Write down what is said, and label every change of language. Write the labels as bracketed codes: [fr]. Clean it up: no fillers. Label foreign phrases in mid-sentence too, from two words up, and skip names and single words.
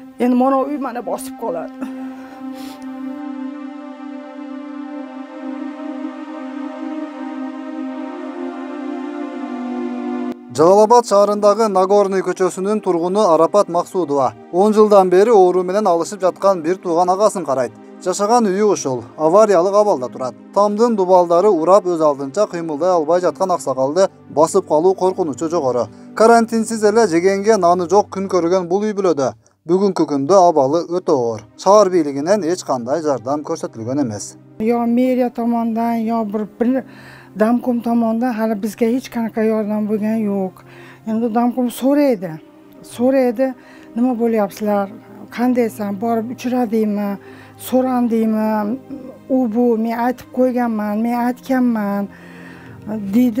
[uz] Endi mana uy mana bosib qoladi. [ky] Jalolabad şahrındагы Nagorny көчөсүнүн тургуну Арапат Максудова 10 жылдан бери оору менен алышып жаткан бир тууган агасын карайт. Жашаган үйү ушул авариялык абалда турат. Тамдын дубалдары урап өз алдынча кыймылдай албай жаткан аксакалды басып калуу коркунучу жогору. Карантинсиз эле жегенге наны жок күн көргөн бул үй бүлөдө бүгүнкү күндө абалы өтө оор. Шаар бийлигинен эч кандай жардам көрсөтүлгөн эмес. [uz] Yo meriya tomonidan, yo bir damkom tomonidan hali bizga hech qanaqa yordam bo'lgan yo'q. Endi damkom so'raydi, nima bo'lyapsizlar, qandaysan, borib uchradingmi, so'randingmi, u bu men aytib qo'yganman, men aytganman deydi.